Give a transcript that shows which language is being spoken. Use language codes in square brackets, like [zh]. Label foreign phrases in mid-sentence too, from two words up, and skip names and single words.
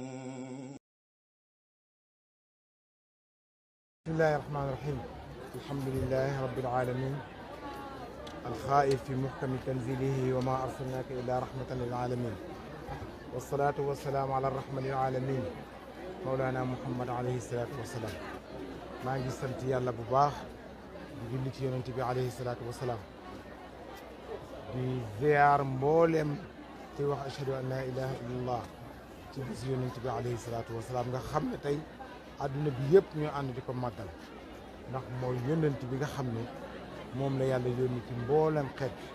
[ar] بسم الله الرحمن الرحيم. الحمد لله رب العالمين الخائف في محكم تنزيله وما أرسلناك إلا رحمة للعالمين والصلاة والسلام على الرحمة للعالمين مولانا محمد عليه الصلاة والسلام. [wo] maa ngi sant yàlla bu baax di julli ci yonent bi [ar] عليه الصلاة والسلام [wo] di ziyaar mboolem ci wax [ar] أشهد أن لا إله إلا الله [wo] ci bis yonent bi [ar] عليه الصلاة والسلام [wo] nga xam ne tey adduna bi yëpp ñoo ànd di ko màggal ndax mooy yonent bi nga xam ne moom la yàlla yónni ci mboolem xeet